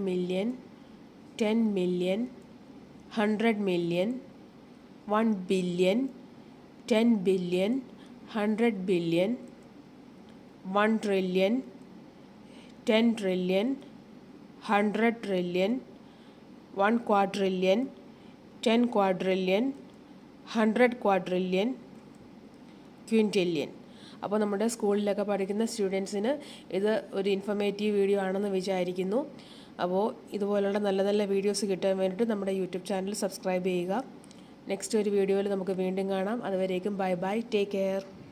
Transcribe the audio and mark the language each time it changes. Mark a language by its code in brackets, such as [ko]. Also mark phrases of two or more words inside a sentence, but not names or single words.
[en] million, 10 million, 100 million, 1 billion, 10 billion, 100 billion, 1 trillion, 10 trillion, 100 trillion, 1 quadrillion, 10 quadrillion, 100 quadrillion, ക്വിൻറ്റില്യൺ. [ml] അപ്പോൾ നമ്മുടെ സ്കൂളിലൊക്കെ പഠിക്കുന്ന സ്റ്റുഡൻസിന് ഇത് ഒരു [en] informative video [ml] ആണെന്ന് വിചാരിക്കുന്നു. അപ്പോൾ ഇതുപോലുള്ള നല്ല നല്ല വീഡിയോസ് കിട്ടാൻ വേണ്ടിയിട്ട് നമ്മുടെ യൂട്യൂബ് ചാനൽ സബ്സ്ക്രൈബ് ചെയ്യുക. നെക്സ്റ്റ് ഒരു വീഡിയോയിൽ നമുക്ക് വീണ്ടും കാണാം. അതുവരേക്കും [en] bye bye, take care.